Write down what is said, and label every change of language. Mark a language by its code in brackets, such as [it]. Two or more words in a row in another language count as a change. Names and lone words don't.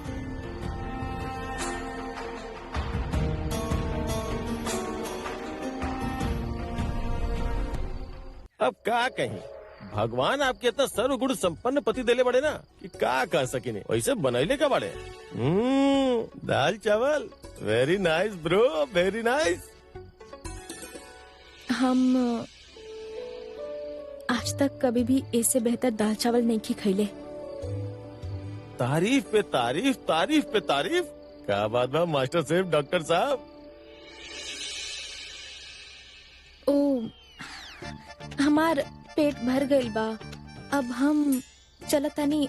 [bho] अब का कहीं, भगवान आपके इतना सर्वगुण संपन्न पति देले बड़े ना कि का कह सके नहीं। वैसे बनैले का बड़े। दाल चावल, [en] very nice bro, very nice. [bho] हम आज तक कभी भी इससे बेहतर दाल चावल नहीं की खैले। तारीफ पे तारीफ, तारीफ पे तारीफ। क्या बात बा मास्टर शेफ डॉक्टर साहब। ओ हमार पेट भर गइल बा, अब हम चलतानी।